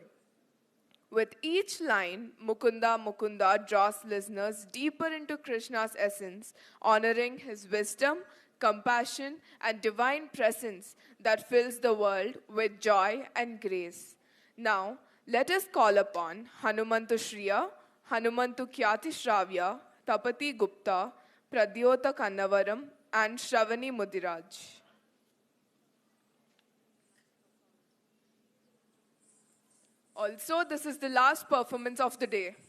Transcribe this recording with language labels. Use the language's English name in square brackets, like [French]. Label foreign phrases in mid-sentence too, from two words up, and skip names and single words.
[English] With each line, Mukunda Mukunda draws listeners deeper into Krishna's essence, honoring his wisdom, compassion, and divine presence that fills the world with joy and grace. Now, let us call upon Hanumantu Shriya, Hanumantu Kyati Shravya, Tapati Gupta, Pradyota Kannavaram, and Shravani Mudiraj. Also, this is the last performance of the day.